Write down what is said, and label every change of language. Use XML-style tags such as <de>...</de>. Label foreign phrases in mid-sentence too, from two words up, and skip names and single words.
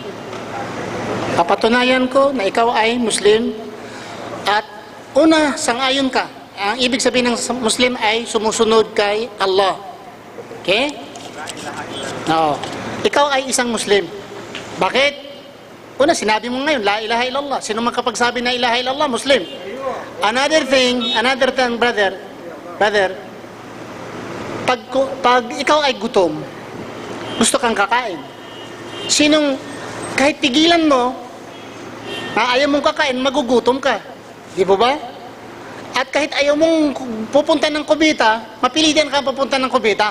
<tl>Papatunayan ko na ikaw ay Muslim. At una, sangayon ka. Ang ibig sabihin ng Muslim ay sumusunod kay Allah. Okay? No. Ikaw ay isang Muslim. Bakit? Una, sinabi mo ngayon,</tl> <ar>لا إله إلا الله.</ar> <tl>Sino man kapag sabi na</tl> <ar>إله إلا الله,</ar> <tl>Muslim.</tl> <en>Another thing,</en> <tl>brother, pag ikaw ay gutom, gusto kang kakain. Kahit pigilan mo, ayaw mong kakain, magugutom ka. Di ba ba? At kahit ayaw mong pupunta ng kubita, mapilitan ka pupunta ng kubita.</tl>